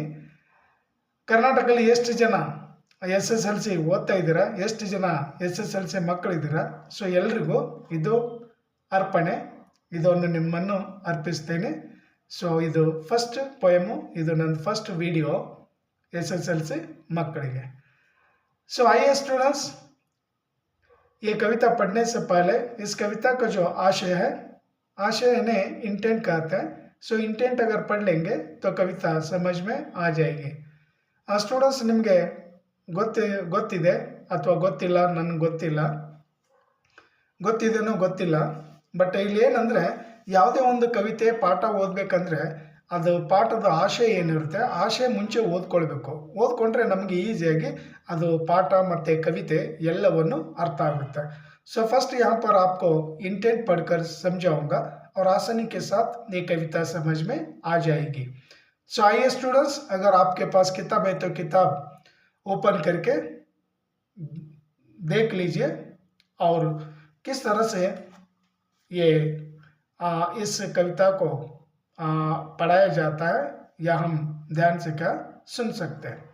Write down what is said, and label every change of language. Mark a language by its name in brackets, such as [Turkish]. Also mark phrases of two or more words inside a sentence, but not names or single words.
[Kannada] ಕರ್ನಾಟಕದಲ್ಲಿ ಎಷ್ಟು ಜನ ಎಸ್ ಎಸ್ ಎಲ್ ಸಿ ಓದ್ತಾ ಇದ್ದೀರಾ, ಎಷ್ಟು ಜನ ಎಸ್ ಎಸ್ ಎಲ್ ಸಿ ಮಕ್ಕಳಿದ್ದೀರಾ, ಸೊ ಎಲ್ರಿಗೂ ಇದು ಅರ್ಪಣೆ, ಇದನ್ನು ನಿಮ್ಮನ್ನು ಅರ್ಪಿಸ್ತೇನೆ. ಸೊ ಇದು [English] first poem, [Kannada] ಇದು ನನ್ನ [English] first video [Kannada] एस एस एल सी मಕ್ಕಳಿಗೆ. [Hindi] सो आइए स्टूडेंट्स, ये कविता पढ़ने से पहले इस कविता का जो आशय है, आशय ने इंटेंट कहते हैं. सो इंटेंट अगर पढ़ लेंगे तो कविता समझ में आ जाएगी. स्टूडेंट्स, [Kannada] निಮಗೆ ಗೊತ್ತಿದೆ ಅಥವಾ ಗೊತ್ತಿಲ್ಲ, ನನಗೆ ಗೊತ್ತಿದೇನೋ ಗೊತ್ತಿಲ್ಲ. ಬಟ್ ಇಲ್ಲಿ ಏನಂದರೆ, ಯಾವುದೇ ಒಂದು ಕವಿತೆ ಪಾಠ ಓದಬೇಕಂದ್ರೆ ಅದು ಪಾಠದ ಆಶಯ ಏನಿರುತ್ತೆ, ಆಶಯ ಮುಂಚೆ ಓದ್ಕೊಂಡ್ರೆ ನಮಗೆ ಈಸಿಯಾಗಿ ಅದು ಪಾಠ ಮತ್ತು ಕವಿತೆ ಎಲ್ಲವನ್ನು ಅರ್ಥ ಆಗುತ್ತೆ. [English] so first [Hindi] यहाँ पर आपको इंटेंट पढ़कर समझाऊंगा और आसानी के साथ ये कविता समझ में आ जाएगी. सो आइए स्टूडेंट्स, अगर आपके पास किताब है तो किताब ओपन करके देख लीजिए और किस तरह से ये इस कविता को पढ़ाया जाता है या हम ध्यान से क्या सुन सकते हैं.